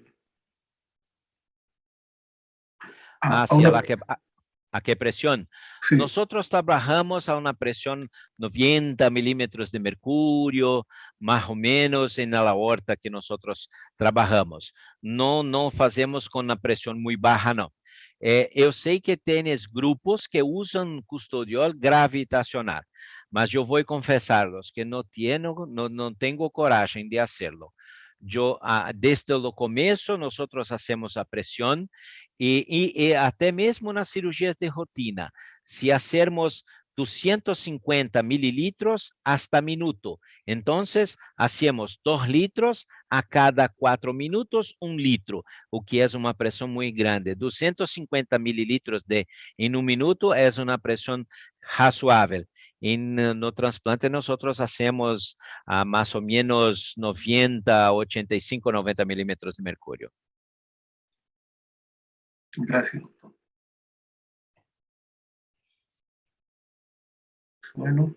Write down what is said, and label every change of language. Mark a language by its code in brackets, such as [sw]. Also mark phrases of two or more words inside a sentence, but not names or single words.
[es] Hacia una... la que, ¿a qué presión? Sí, Nosotros trabajamos a una presión 90 milímetros de mercurio, más o menos en la aorta que nosotros trabajamos. No hacemos con una presión muy baja, no. [pt] Eu sei que [es] tienes grupos que usan custodiol gravitacional, mas yo voy a confesarlos que no tengo coraje de hacerlo. Yo, desde el comienzo, nosotros hacemos a presión [pt] e até mesmo nas cirurgias de rotina, [es] se hacemos 250 mililitros hasta minuto, entonces hacemos 2 litros a cada 4 minutos, 1 litro, [pt] o que é uma pressão muito grande. 250 mililitros em um minuto é uma pressão razoável. [es] No trasplante nosotros hacemos más o menos 90, 85, 90 milímetros de mercurio. gracias, doctor. Bueno,